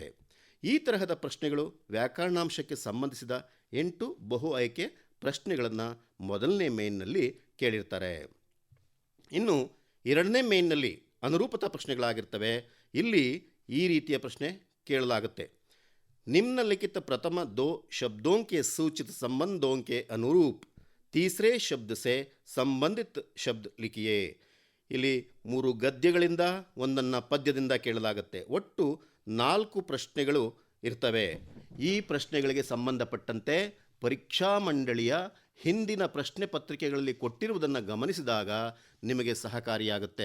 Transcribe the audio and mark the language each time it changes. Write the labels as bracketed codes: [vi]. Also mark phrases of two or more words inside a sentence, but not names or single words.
[kn] ಈ ತರಹದ ಪ್ರಶ್ನೆಗಳು ವ್ಯಾಕರಣಾಂಶಕ್ಕೆ ಸಂಬಂಧಿಸಿದ 8 ಬಹು ಆಯ್ಕೆ ಪ್ರಶ್ನೆಗಳನ್ನು ಮೊದಲನೇ ಮೇನ್ನಲ್ಲಿ ಕೇಳಿರ್ತಾರೆ. ಇನ್ನು ಎರಡನೇ ಮೇನ್ನಲ್ಲಿ ಅನುರೂಪತಾ ಪ್ರಶ್ನೆಗಳಾಗಿರ್ತವೆ. ಇಲ್ಲಿ ಈ ರೀತಿಯ ಪ್ರಶ್ನೆ ಕೇಳಲಾಗುತ್ತೆ. [hi] निम्नलिखित प्रथम दो शब्दों के सूचित संबंधों के अनुरूप तीसरे शब्द से संबंधित शब्द लिखिए. [kn] ಇಲ್ಲಿ 3 ಗದ್ಯಗಳಿಂದ ಒಂದನ್ನು ಪದ್ಯದಿಂದ ಕೇಳಲಾಗುತ್ತೆ. ಒಟ್ಟು 4 ಪ್ರಶ್ನೆಗಳು ಇರ್ತವೆ. ಈ ಪ್ರಶ್ನೆಗಳಿಗೆ ಸಂಬಂಧಪಟ್ಟಂತೆ ಪರೀಕ್ಷಾ ಮಂಡಳಿಯ ಹಿಂದಿನ ಪ್ರಶ್ನೆ ಪತ್ರಿಕೆಗಳಲ್ಲಿ ಕೊಟ್ಟಿರುವುದನ್ನು ಗಮನಿಸಿದಾಗ ನಿಮಗೆ ಸಹಕಾರಿಯಾಗುತ್ತೆ.